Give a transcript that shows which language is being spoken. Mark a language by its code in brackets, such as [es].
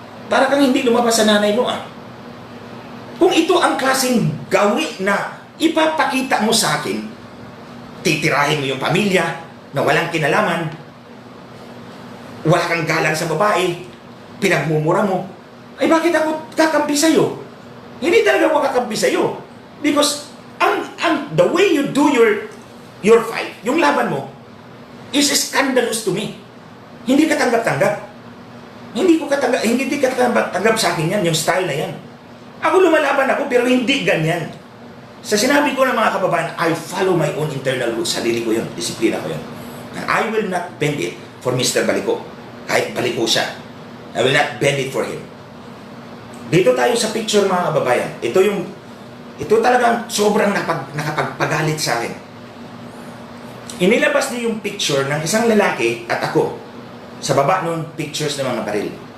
[tl] Para kang hindi lumabas sa nanay mo Kung ito ang klaseng gawi na ipapakita mo sa akin, titirahin mo yung pamilya na walang kinalaman, wala kang galang sa babae, pinagmumura mo, ay bakit ako kakampi sa'yo? Hindi talaga ako kakampi sa'yo. [en] Because the way you do your fight, [tl] yung laban mo, [en] is scandalous to me. [tl] Hindi ka tanggap-tanggap. Hindi ka tanggap sa akin yan, yung style na yan. Ako lumalaban ako, pero hindi ganyan. Sa sinabi ko ng mga kababayan, [en] I follow my own internal rules. [tl] Sarili ko yun, disiplina ko yun. [en] And I will not bend it for Mr. Balico. [tl] Kahit Balico siya. [en] I will not bend it for him. [tl] Dito tayo sa picture mga kababayan. Ito talagang sobrang nakapagpagalit sa akin. Inilabas niya yung picture ng isang lalaki at ako sa baba ng pictures ng mga baril.